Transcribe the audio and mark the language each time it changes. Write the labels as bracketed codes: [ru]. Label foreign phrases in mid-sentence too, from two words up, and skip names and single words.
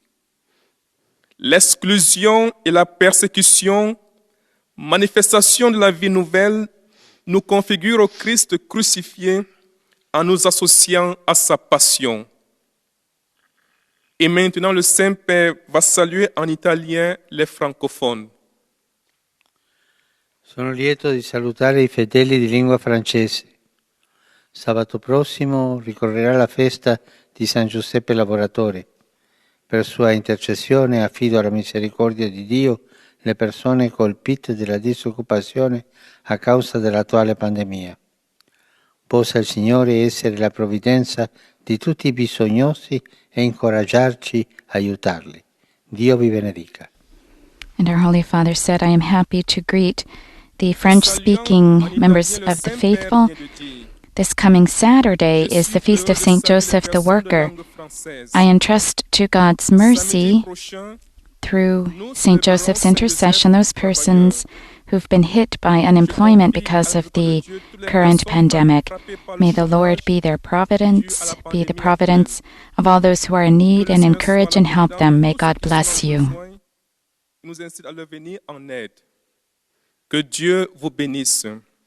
[fr] L'exclusion et la persécution, manifestation de la vie nouvelle, nous configurent au Christ crucifié en nous associant à sa passion. Et maintenant, le Saint-Père va saluer en italien les francophones. [it] Sono lieto di salutare i fedeli di lingua francese. Sabato prossimo ricorrerà la festa di San Giuseppe Lavoratore. Per sua intercessione affido alla misericordia di Dio le persone colpite dalla disoccupazione a causa dell'attuale pandemia. Possa il Signore essere la provvidenza di tutti i bisognosi e incoraggiarci a aiutarli. Dio vi benedica. [en] And our Holy Father said, I am happy to greet the French-speaking members of the faithful. This coming Saturday is the feast of St. Joseph the Worker. I entrust to God's mercy, through St. Joseph's intercession, those persons who've been hit by unemployment because of the current pandemic. May the Lord be their providence, be the providence of all those who are in need, and encourage and help them. May God bless you. [fr] Que Dieu vous bénisse.